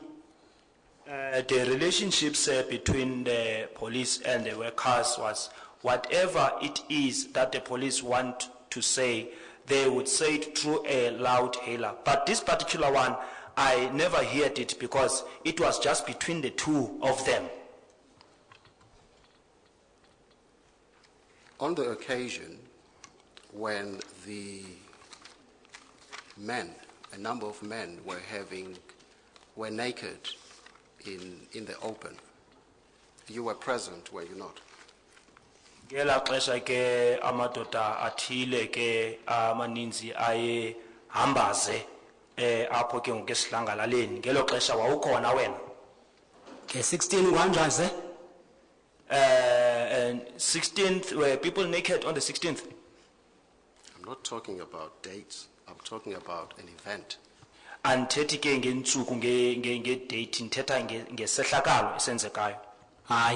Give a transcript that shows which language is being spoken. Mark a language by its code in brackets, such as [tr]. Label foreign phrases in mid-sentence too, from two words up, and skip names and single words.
[en] The relationships between the police and the workers was whatever it is that the police want to say, they would say it through a loud hailer. But this particular one, I never heard it because it was just between the two of them. On the occasion when the men, a number of men were naked in the open, you were present, were you not? [xh] Ngela xesha ke amadoda athile ke amaninzi aye hambaze apho ke ngokesihlangalaleni ngelo xesha wawukhona wena. Ke 16 kwanjani? [en] And 16th, were people naked on the 16th? I'm not talking about dates, I'm talking about an event. [xh] Andithethi ke ngentsuku ngedate, ndithetha ngesehlakalo esenzekayo. Hayi.